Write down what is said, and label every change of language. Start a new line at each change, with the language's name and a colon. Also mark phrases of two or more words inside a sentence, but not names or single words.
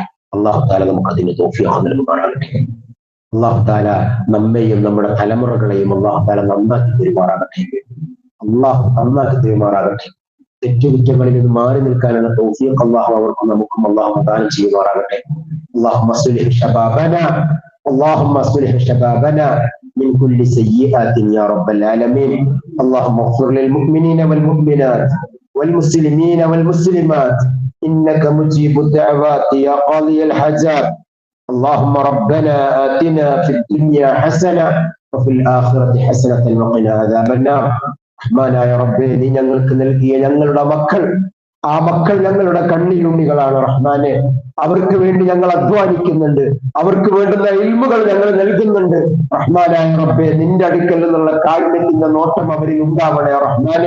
Arabic: الله تعالى
Malayalam: നമുക്ക് അതിന് തൗഫീഖ് നൽകുമാറാകട്ടെ.
Arabic: الله تعالى
Malayalam: നമ്മെയും നമ്മുടെ തലമുറകളെയും
Arabic: الله تعالى
Malayalam: നന്നാക്കി പെരുമാറാകട്ടെ. അല്ലാഹു നന്നാക്കി പെരുമാറാകട്ടെ. തെറ്റുകുറ്റങ്ങളിൽ നിന്ന് മാറി നിൽക്കാനുള്ള തൗഫീഖ് അല്ലാഹു അവർക്കും നമുക്കും അല്ലാഹു ദാനം ചെയ്യുമാറാകട്ടെ.
Arabic: اللهم اصلح شبابنا اللهم اصلح شبابنا من كل سيئات يا رب العالمين. اللهم اغفر للمؤمنين والمؤمنات والمسلمين والمسلمات إنك مجيب الدعوات يا قاضي الحاجات. اللهم ربنا آتنا في الدنيا حسنة وفي الآخرة حسنة وقنا عذاب النار.
Malayalam: റഹ്മാനായ റബ്ബേ, നീ ഞങ്ങൾക്ക് നൽകിയ ഞങ്ങളുടെ മക്കൾ, ആ മക്കൾ ഞങ്ങളുടെ കണ്ണിലുണ്ണികളാണ് റഹ്മാനെ. അവർക്ക് വേണ്ടി ഞങ്ങൾ അധ്വാനിക്കുന്നുണ്ട്, അവർക്ക് വേണ്ടുന്ന ഇൽമുകൾ ഞങ്ങൾ നൽകുന്നുണ്ട്. റഹ്മാനായ റബ്ബേ, നിന്റെ അടുക്കൽ നിന്നുള്ള കാരുണ്യത്തിന്റെ നോട്ടം അവരിൽ ഉണ്ടാവണേ റഹ്മാനെ.